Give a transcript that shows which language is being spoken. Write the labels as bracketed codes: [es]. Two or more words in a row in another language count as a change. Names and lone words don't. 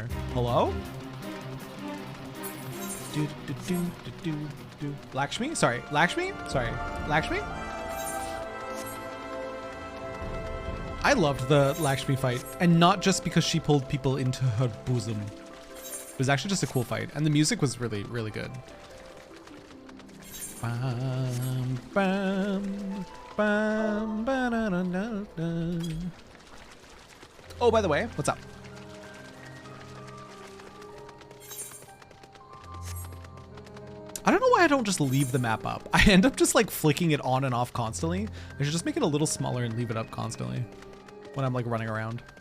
[en] Hello? Lakshmi? Sorry. Lakshmi? Sorry. Lakshmi? I loved the Lakshmi fight, and not just because she pulled people into her bosom. It was actually just a cool fight, and the music was really, really good. Bam, bam, bam, ba-da-da-da-da. Oh, by the way, what's up? I don't know why I don't just leave the map up. I end up just like flicking it on and off constantly. I should just make it a little smaller and leave it up constantly when I'm like running around.